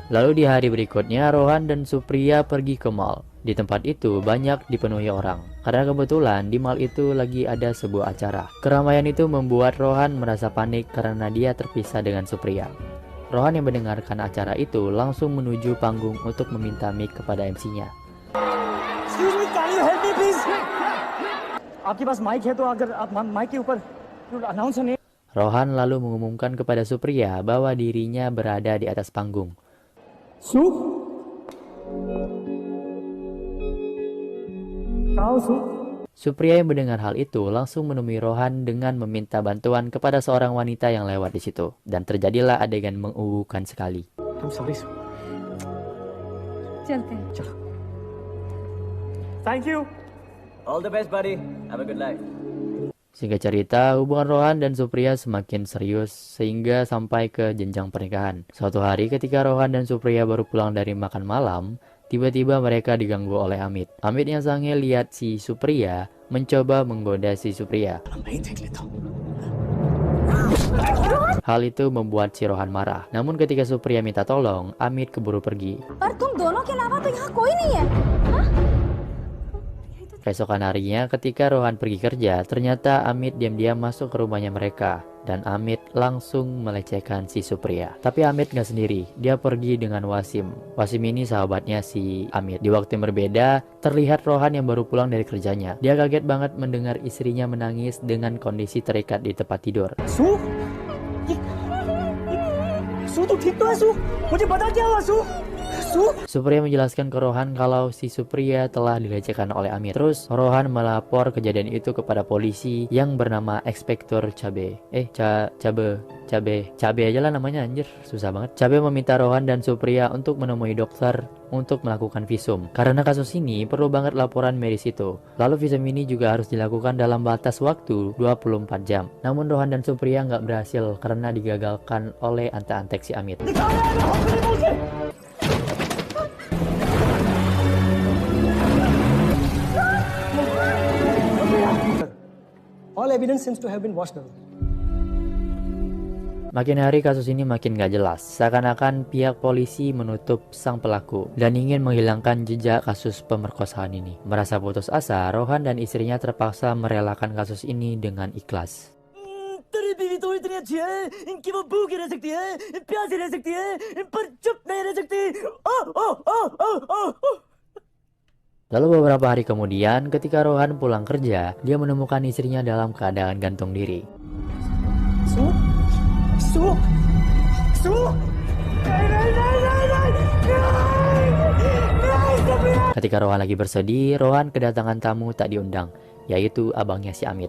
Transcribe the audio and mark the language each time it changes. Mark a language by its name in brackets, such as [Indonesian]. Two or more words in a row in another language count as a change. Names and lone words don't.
[Indonesian] Lalu di hari berikutnya, Rohan dan Supriya pergi ke mall. Di tempat itu banyak dipenuhi orang, karena kebetulan di mall itu lagi ada sebuah acara. Keramaian itu membuat Rohan merasa panik karena dia terpisah dengan Supriya. Rohan yang mendengarkan acara itu langsung menuju panggung untuk meminta mic kepada MC-nya. [English] Excuse me, can you help me please? [Hindi] आपके पास माइक है तो अगर आप माइक के ऊपर [English] announce name. [Indonesian] Rohan lalu mengumumkan kepada Supriya bahwa dirinya berada di atas panggung. Su? Kau Su? Supriya yang mendengar hal itu langsung menemui Rohan dengan meminta bantuan kepada seorang wanita yang lewat di situ, dan terjadilah adegan menguuhkan sekali. [English] I'm sorry Su. [Hindi] चलते हैं। चलो. [English] Thank you. All the best, buddy. Have a good life. [Indonesian] Singkat cerita, hubungan Rohan dan Supriya semakin serius sehingga sampai ke jenjang pernikahan. Suatu hari ketika Rohan dan Supriya baru pulang dari makan malam, tiba-tiba mereka diganggu oleh Amit. Amit yang sange lihat si Supriya mencoba menggoda si Supriya. Hal itu membuat si Rohan marah. Namun ketika Supriya minta tolong, Amit keburu pergi. [Hindi] पर तुम दोनों के अलावा तो यहाँ कोई नहीं है। हाँ? [Indonesian] Keesokan harinya ketika Rohan pergi kerja, ternyata Amit diam-diam masuk ke rumahnya mereka. Dan Amit langsung melecehkan si Supriya. Tapi Amit gak sendiri, dia pergi dengan Wasim. Wasim ini sahabatnya si Amit. Di waktu yang berbeda, terlihat Rohan yang baru pulang dari kerjanya. Dia kaget banget mendengar istrinya menangis dengan kondisi terikat di tempat tidur. [Hindi] Su? Su तू ठीक तो है Su? मुझे बता क्या हुआ Su? Su? [Indonesian] Supriya menjelaskan ke Rohan kalau si Supriya telah dilecehkan oleh Amit. Terus Rohan melapor kejadian itu kepada polisi yang bernama Inspektur Cabe. Cabe aja lah namanya, anjir, susah banget. Cabe meminta Rohan dan Supriya untuk menemui dokter untuk melakukan visum. Karena kasus ini perlu banget laporan medis itu. Lalu visum ini juga harus dilakukan dalam batas waktu 24 jam. Namun Rohan dan Supriya nggak berhasil karena digagalkan oleh ante-antek si Amit. [English] All evidence seems to have been washed away. [Indonesian] Makin hari kasus ini makin gak jelas, seakan-akan pihak polisi menutup sang pelaku dan ingin menghilangkan jejak kasus pemerkosaan ini. Merasa putus asa, Rohan dan istrinya terpaksa merelakan kasus ini dengan ikhlas. [Hindi] तेरी बीवी तो इतनी अच्छी है कि वो भूखी रह सकती है, प्यासी रह सकती है, पर चुप नहीं रह सकती. [Indonesian] Lalu beberapa hari kemudian, ketika Rohan pulang kerja, dia menemukan istrinya dalam keadaan gantung diri. Su? Su? Su? Ketika Rohan lagi bersedih, Rohan kedatangan tamu tak diundang, yaitu abangnya si Amit.